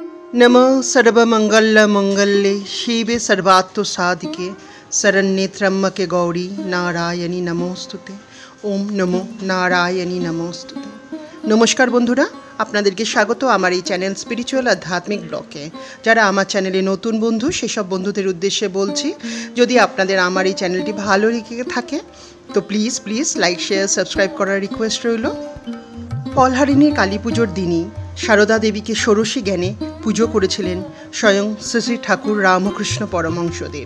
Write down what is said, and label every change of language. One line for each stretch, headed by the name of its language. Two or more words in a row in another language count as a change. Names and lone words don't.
Sanskrit: नमः सर्वमंगल्ये शिवे सर्वार्थसाधिके शरण्ये त्र्यंबके गौरी नारायणी नमोस्तुते। ओम नमो नारायणी नमोस्तुते।
Bangla: নমস্কার বন্ধুরা, আপনাদেরকে স্বাগত আমার এই চ্যানেল স্পিরিচুয়াল আধ্যাত্মিক ব্লগে। যারা আমার চ্যানেলে নতুন বন্ধু সেসব বন্ধুদের উদ্দেশ্যে বলছি, যদি আপনাদের আমার এই চ্যানেলটি ভালো লেগে থাকে তো
English: please like share subscribe
Bangla: করার রিকোয়েস্ট রইল। ফলহারিণীর কালী পুজোর দিনই সারদা দেবীকে ষোড়শী জ্ঞানে পুজো করেছিলেন স্বয়ং শ্রী ঠাকুর রামকৃষ্ণ পরমহংসদেব।